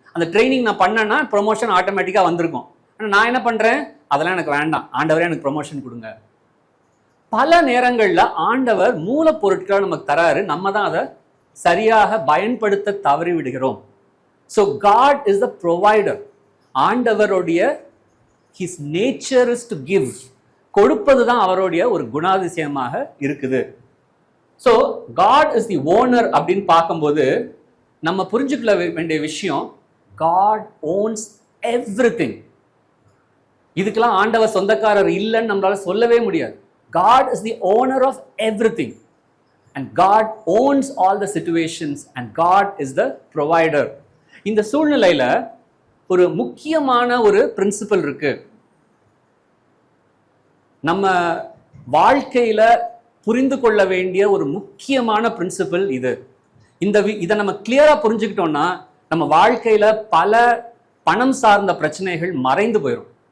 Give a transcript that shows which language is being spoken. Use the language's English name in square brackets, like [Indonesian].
[Tamil] அந்த ட்ரைனிங் நான் பண்ணேன்னா ப்ரொமோஷன் ஆட்டோமேட்டிக்கா வந்திருக்கும். ஆனா நான் என்ன பண்றேன்? அதெல்லாம் எனக்கு வேண்டாம், ஆண்டவரே எனக்கு ப்ரொமோஷன் கொடுங்க. பல நேரங்கள்ல ஆண்டவர் மூலப்பொருட்களை நமக்கு தராரு, நம்ம தான் அதை சரியாக பயன்படுத்த தவறி விடுகிறோம். [English] So God is the provider. ஆண்டவருடைய his nature is to give. [Tamil] கொடுப்பது தான் அவருடைய ஒரு குணாதிசயமாக இருக்குது. So [English] God is the owner [Tamil] அப்படின்னு பார்க்கும்போது நம்ம புரிஞ்சுக்கொள்ள வேண்டிய விஷயம், [English] God owns everything. [Tamil] இதுக்கெல்லாம் ஆண்டவர் சொந்தக்காரர் இல்லைன்னு நம்மளால சொல்லவே முடியாது. [English] God is the owner of everything. And God owns all the situations and God is the provider. [Tamil] இந்த சூழ்நிலையில ஒரு முக்கியமான ஒரு பிரின்சிபல் இருக்கு. நம்ம வாழ்க்கையில புரிந்து கொள்ள வேண்டிய ஒரு முக்கியமான பிரின்சிபல் இது. இதை நம்ம கிளியரா புரிஞ்சுக்கிட்டோம்னா நம்ம வாழ்க்கையில பல பணம் சார்ந்த பிரச்சனைகள் மறைந்து போயிடும்.